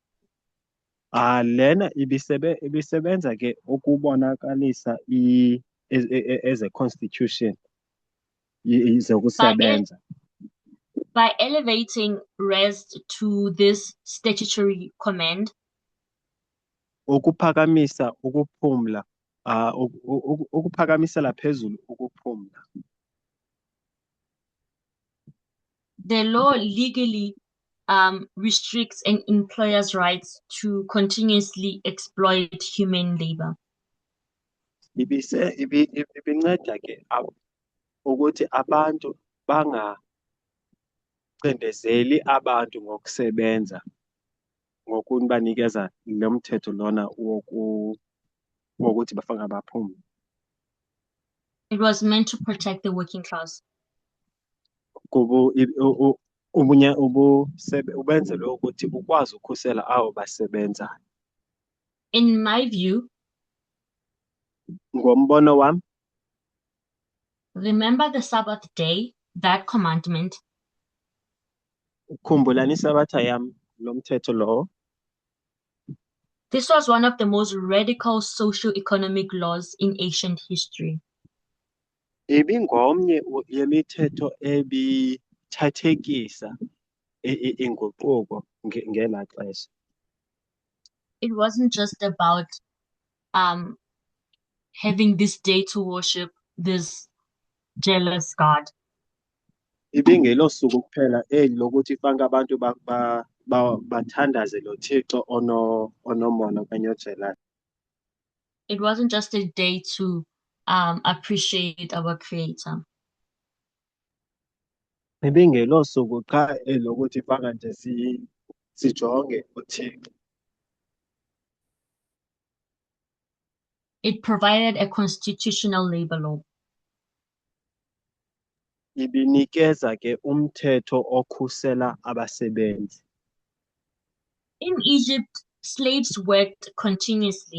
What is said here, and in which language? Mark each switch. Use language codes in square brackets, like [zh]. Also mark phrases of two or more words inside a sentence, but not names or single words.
[xh] lena ibisebenza ke ukubonakalisa [en] as a constitution [xh] zokusebenza. [en] By elevating rest to this statutory command, [xh] Ukuphakamisa ukuphumla, ukuphakamisela phezulu ukuphumla. [en] the law legally restricts an employer's rights to continuously exploit human labor. [xh] Ibinceda ke ukuthi abantu bangacindezeli abantu ngokusebenza ngokubanikeza lo mthetho lona wokuthi bafanga baphumle. [en] It was meant to protect the working class. [xh] Ubenzele ukuthi ukwazi ukhusela abo basebenzayo. [en] In my view, [xh] Ngombono wami, [en] remember the Sabbath day, that commandment, [xh] ukhumbulani iSabatha yami, lo mthetho lowo. [en] this was one of the most radical socio-economic laws in ancient history. [xh] Ibingomnye yemithetho ebithathekisa inguquko ngela xesha. [en] It wasn't just about having this day to worship this jealous God. [xh] Ibingelo suku kuphela eli lokuthi fanele abantu bathandaze lo Thixo onomona okanye ojelayo. [en] It wasn't just a day to appreciate our Creator. [xh] Ibingelo suku cha elokuthi fanele nje sijonge uThixo. [en] It provided a constitutional labor law. [xh] Ibinikeza ke umthetho okhusela abasebenzi. [en] In Egypt, slaves worked continuously.